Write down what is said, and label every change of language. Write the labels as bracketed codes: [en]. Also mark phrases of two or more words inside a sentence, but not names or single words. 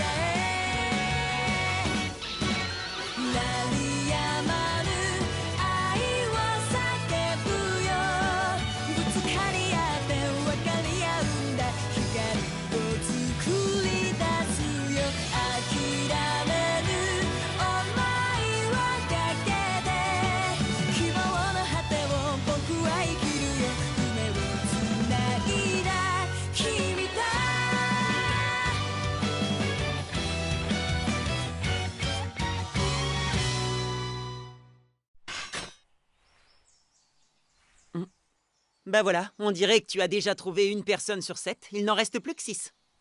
[ja] へ鳴りやまぬ愛を叫ぶよぶつかり合って分かり合うんだ光を作り出すよ諦めぬ想いをかけて希望の果てを僕は生きるよ夢をつないだ君と [fr] Bah voilà, on dirait que tu as déjà trouvé une personne sur 7, il n'en reste plus que 6.